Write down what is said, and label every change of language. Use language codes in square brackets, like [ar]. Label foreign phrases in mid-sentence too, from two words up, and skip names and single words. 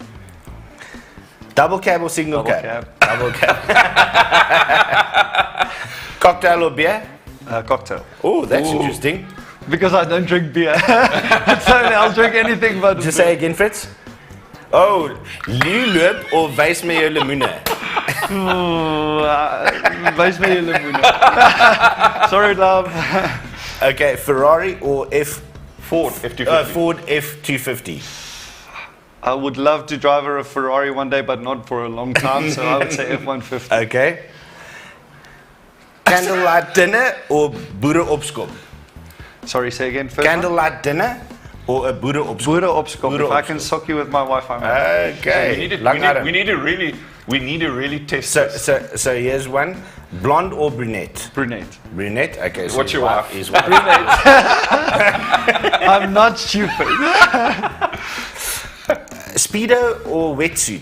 [en] Double cab or single cab? Double cab. Cocktail or beer? Cocktail. Oh, that's interesting. Because I don't drink beer. So I'll drink anything but Just say again, Fritz. Oh, Lulup or [af] Wys met jou lemoene? Wys met jou lemoene. [en] Sorry, love. Okay, Ferrari or Ford F250. Ford F250. I would love to drive a Ferrari one day, but not for a long time, so I would say F150. Okay. Candlelight dinner or [af] boere opskop? [en] Sorry, say again. First Candlelight dinner or a [af] boere opskop? Boere opskop. [en] If I can sock you with my Wi-Fi. Okay. We need to really test this. So here's one. Blonde or brunette? Brunette. Brunette? Okay. So what's your wife? Is white. Brunette. I'm not stupid. Speedo or wetsuit?